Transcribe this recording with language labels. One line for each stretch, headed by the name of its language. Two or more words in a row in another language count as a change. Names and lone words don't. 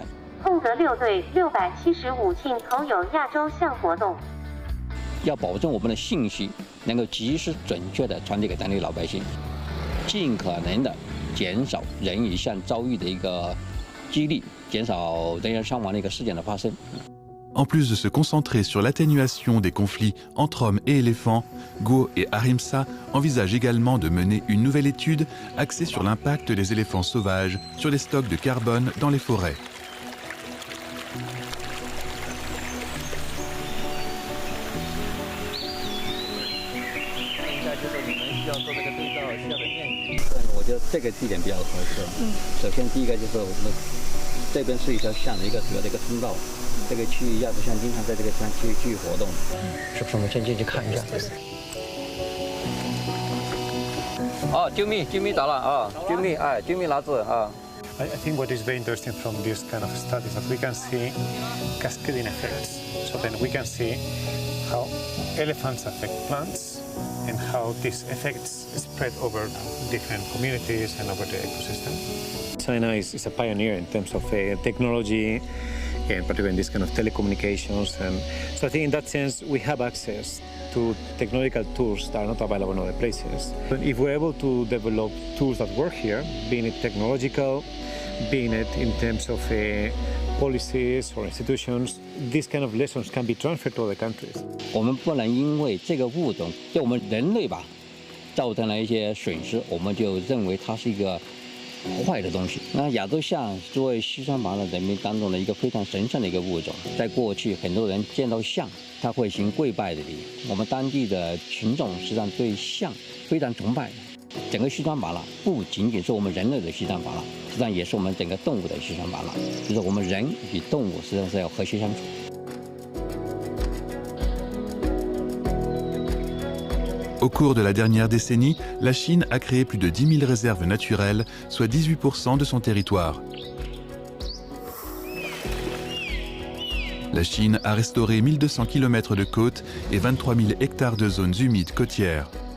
Chinese: 空泽6队675庆头有亚洲象活动。要保证我们的信息能够及时准确地传递给当地老百姓，尽可能的 减少人与象遭遇的一个几率，减少人员伤亡的一个事件的发生。
French: En plus de se concentrer sur l'atténuation des conflits entre hommes et éléphants, Go et Ahimsa envisagent également de mener une nouvelle étude axée sur l'impact des éléphants sauvages sur les stocks de carbone dans les forêts.
Chinese: 我觉得这个地点比较合适。首先第一个就是我们这边是一条象的一个主要的一个通道，这个区域亚洲象经常在这个地方去活动，是不是？我们先进去看一下。哦，救命到了啊！救命拿子啊！
English: I think what is very interesting from this kind of studies that we can see cascading effects. So then we can see how elephants affect plants and how these effects spread over different communities and over the ecosystem. China is a pioneer in terms of technology, and particularly in this kind of telecommunications. And so I think in that sense we have access to technological tools that are not available in other places. But if we're able to develop tools that work here, being it technological, being it in terms of policies or institutions, these kind of lessons can be transferred to other countries.
Chinese: 我们不能因为这个物种对我们人类吧造成了一些损失，我们就认为它是一个坏的东西。那亚洲象作为西双版纳人民当中的一个非常神圣的一个物种，在过去很多人见到象，他会行跪拜的礼。我们当地的群众实际上对象非常崇拜。整个西双版纳不仅仅是我们人类的西双版纳，实际上也是我们整个动物的西双版纳，就是我们人与动物实际上是要和谐相处。
French: Au cours de la dernière décennie, la Chine a créé plus de 10 000 réserves naturelles, soit 18% de son territoire. La Chine a restauré 1200 km de côtes et 23 000 hectares de zones humides côtières.